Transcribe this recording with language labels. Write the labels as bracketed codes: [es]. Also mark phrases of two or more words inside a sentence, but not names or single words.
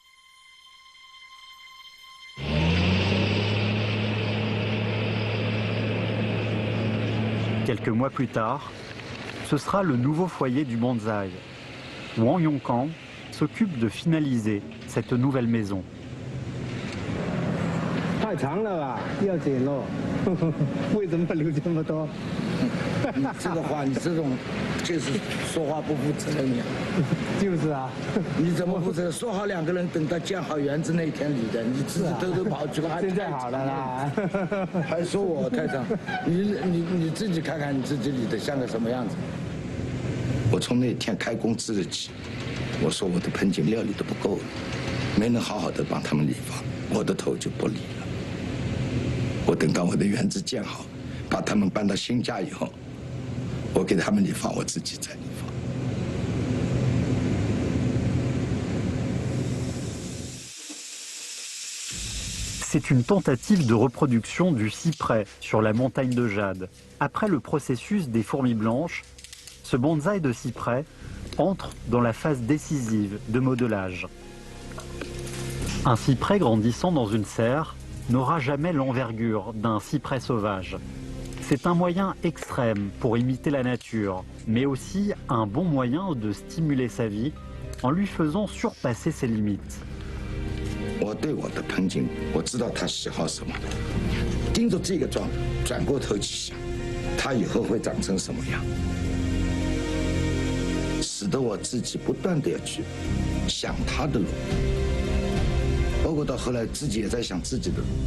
[fr] Quelques mois plus tard, ce sera le nouveau foyer du bonsaï. Wang Yongkang s'occupe de finaliser cette nouvelle maison. [zh] 太长了吧，要剪喽。为什么留这么多？你这个话，你这种就是说话不负责任呀。就是啊，你怎么负责？说好两个人等到建好园子那一天理的，你自己偷偷跑去了，现在好了啦。还说我太长，你自己看看你自己理的像个什么样子。我从那天开工资日起，我说我的盆景料理的不够了，没能好好的帮他们理发，我的头就不理了。我等到我的园子建好，把他们搬到新家以后，我给他们理发，我自己再理发。 [fr] C'est une tentative de reproduction du cyprès sur la montagne de jade. Après le processus des fourmis blanches, ce bonsaï de cyprès entre dans la phase décisive de modelage. Un cyprès grandissant dans une serre n'aura jamais l'envergure d'un cyprès sauvage. C'est un moyen extrême pour imiter la nature, mais aussi un bon moyen de stimuler sa vie en lui faisant surpasser ses limites. [zh] 我对我的盆景，我知道他喜好什么，盯着这个转过头去想，他以后会长成什么样，使得我自己不断的要去想他的路。包括到后来，自己也在想自己的。